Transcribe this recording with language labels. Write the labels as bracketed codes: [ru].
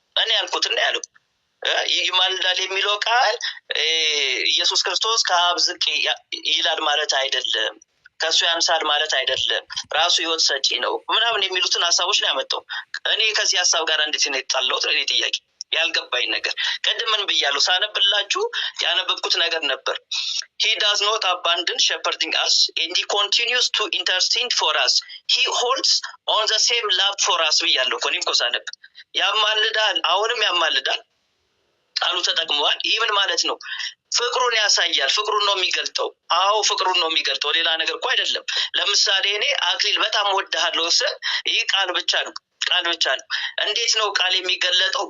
[am] እኔ ያልኩትና ያለው ይማልዳል የሚለው ቃል ኢየሱስ ክርስቶስ ከአብ ዝቅ ይላል ማለት አይደለም፣ ከሱ ያንሳል ማለት አይደለም፣ ራሱ ህይወት ሰጪ ነው ምናምን የሚሉትን ሀሳቦች ነው ያመጣው። እኔ ከዚህ ሀሳብ ጋር እንዴት ነው የተጣላሁት? እኔ ጥያቄ ያልገባኝ ነገር ቅድም ምን ብያለሁ? ሳነብላችሁ ያነበብኩት ነገር ነበር። [en] he does not abandon shepherding us and he continues to intercede for us. he holds on the same love for us [am] ብያለሁ እኮ እኔም እኮ ሳነብ ያማልዳል፣ አሁንም ያማልዳል ቃሉ ተጠቅመዋል። ይህ ምን ማለት ነው? ፍቅሩን ያሳያል። ፍቅሩን ነው የሚገልጠው። አዎ ፍቅሩን ነው የሚገልጠው፣ ሌላ ነገር እኮ አይደለም። ለምሳሌ እኔ አክሊል በጣም ወድሃለሁ ስል ይህ ቃል ብቻ ነው፣ ቃል ብቻ ነው። እንዴት ነው ቃል የሚገለጠው?